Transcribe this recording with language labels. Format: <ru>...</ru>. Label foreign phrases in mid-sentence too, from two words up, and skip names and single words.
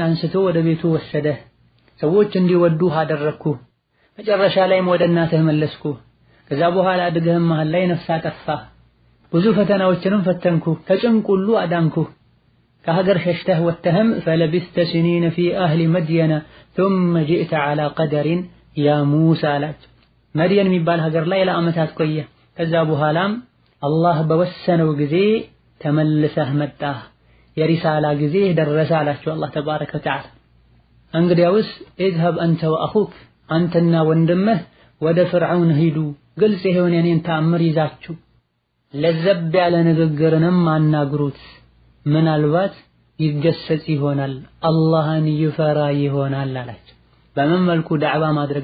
<am>አንስቶ ወደ ቤቱ ወሰደህ። ሰዎች እንዲወዱህ አደረግኩ። መጨረሻ ላይም ወደ እናትህ መለስኩ። ከዛ በኋላ አድገህም መሃል ላይ ነፍስ አጠፋህ። ብዙ ፈተናዎችንም ፈተንኩ፣ ከጭንቅ ሁሉ አዳንኩ። ከሀገር ሸሽተህ ወጥተህም</am> <ar>فلبثت سنين في أهل مدين ثم جئت على قدر يا موسى</ar> <am>አላቸው። መድየን የሚባል ሀገር ላይ ለዓመታት ቆየ። ከዛ በኋላም አላህ በወሰነው ጊዜ ተመልሰህ መጣህ፣ የሪሳላ ጊዜ ደረሰ አላቸው አላህ</am> <ar>تبارك وتعالى።</ar> <am>እንግዲያውስ</am> <ar>اذهب أنت وأخوك</ar> <am>አንተና ወንድምህ ወደ ፍርዓውን ሂዱ፣ ግልጽ የሆነ የኔን ተአምር ይዛችሁ ለዘብ ያለ ንግግርንም አናግሩት፣ ምናልባት ይገሰጽ ይሆናል፣ አላህን ይፈራ ይሆናል አላቸው። በምን መልኩ ዳዕዋ ማድረግ</am>